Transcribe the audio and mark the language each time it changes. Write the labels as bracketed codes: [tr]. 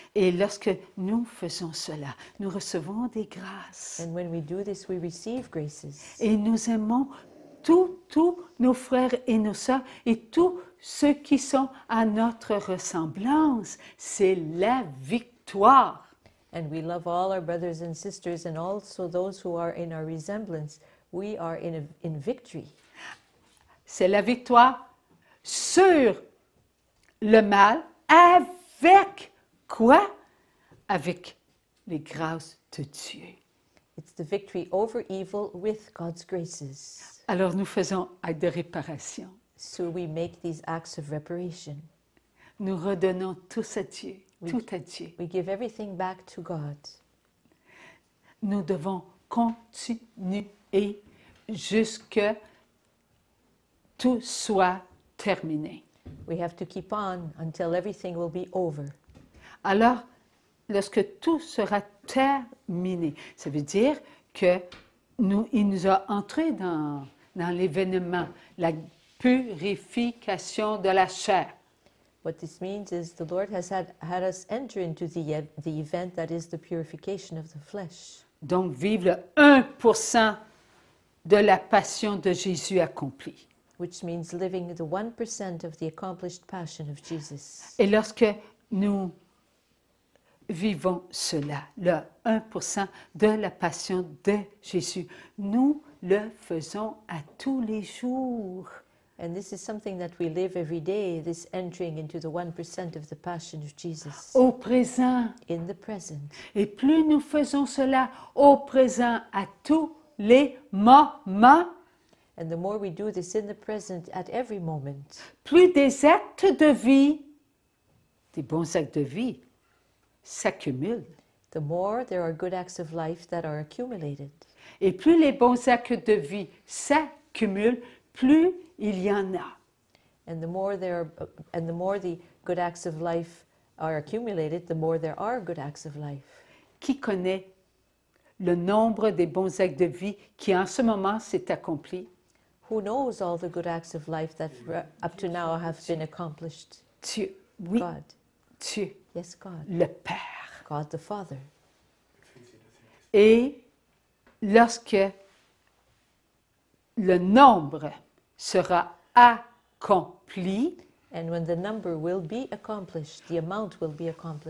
[fr] Et lorsque nous faisons cela, nous recevons des grâces. [en] And when we do this, we receive graces. [fr] Et nous aimons tous nos frères et nos sœurs et tous ceux qui sont à notre ressemblance. C'est la victoire. [en] And we love all our brothers and sisters and also those who are in our resemblance. We are in victory. [fr] C'est la victoire sur le mal avec quoi? Avec les grâces de Dieu. [en] It's the victory over evil with God's graces. [fr] Alors nous faisons acte de réparation. [en] So we make these acts of reparation. [fr] Nous redonnons tous à Dieu, tout à Dieu. [en] We give everything back to God. [fr] Nous devons continuer jusqu'à tout soit terminé. [en] We have to keep on until everything will be over. [fr] Alors, lorsque tout sera terminé, ça veut dire que il nous a entré dans l'événement, la purification de la chair. [en] What this means is the Lord has had us enter into the event that is the purification of the flesh. [fr] Donc, vivre le 1% de la passion de Jésus accomplie. [en] Which means living the 1% of the accomplished passion of Jesus. [fr] Et lorsque nous vivons cela, le 1% de la passion de Jésus, nous le faisons à tous les jours. [en] And this is something that we live every day, this entering into the 1% of the passion of Jesus. [fr] Au présent. [en] In the present. [fr] Et plus nous faisons cela au présent, à tous les moments, [en] and the more we do this in the present at every moment, [fr] plus des actes de vie, des bons actes de vie, s'accumulent. [en] The more there are good acts of life that are accumulated. [fr] Et plus les bons actes de vie s'accumulent, plus il y en a. [en] And the more the good acts of life are accumulated, the more there are good acts of life. [fr] Qui connaît le nombre des bons actes de vie qui en ce moment s'est accompli? [en] Who knows all the good acts of life that up to now have been accomplished? [fr] Dieu, oui. [en] God. [fr] Dieu. [en] Yes, God. [fr] Le Père. [en] God the Father. [fr] Et lorsque le nombre sera accompli, [en] and when the number will be accomplished, the amount will be accomplished.